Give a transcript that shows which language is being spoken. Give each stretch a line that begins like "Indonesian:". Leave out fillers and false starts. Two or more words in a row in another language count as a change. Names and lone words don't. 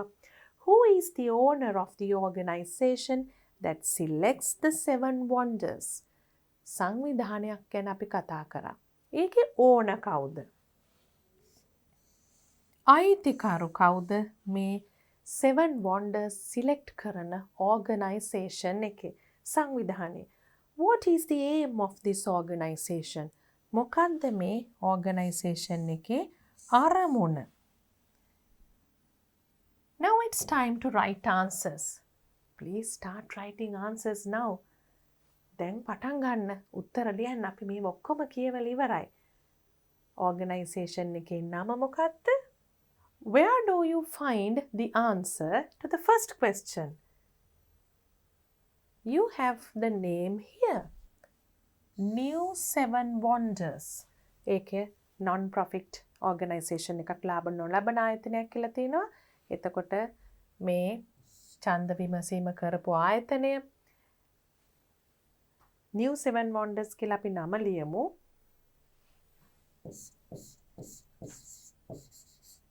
English: Who is the owner of the organization that selects the 7 wonders?
Sinhala: සංවිධානයක් ගැන අපි කතා කරා. ඒකේ ඕන කවුද? අයිතිකරු කවුද? මේ 7 wonders select කරන organization එකේ සංවිධානය.
English: What is the aim of this organization?
Sinhala: මොකක්ද මේ organization එකේ අරමුණ?
English: Now it's time to write answers. Please start writing answers now.
Sinhala: දැන් පටන් ගන්න උත්තර ලියන්න. අපි මේ ඔක්කොම කියවලා ඉවරයි. Organization එකේ නම මොකක්ද?
English: Where do you find the answer to the first question? You have the name here. New 7 Wonders.
Sinhala: ඒකේ
English: non-profit organization
Sinhala: එකක් නොලබන ආයතනයක් කියලා තියෙනවා. එතකොට මේ ඡන්ද විමසීම කරපු ආයතනය New 7 Wonders කියලා අපි නම ලියමු.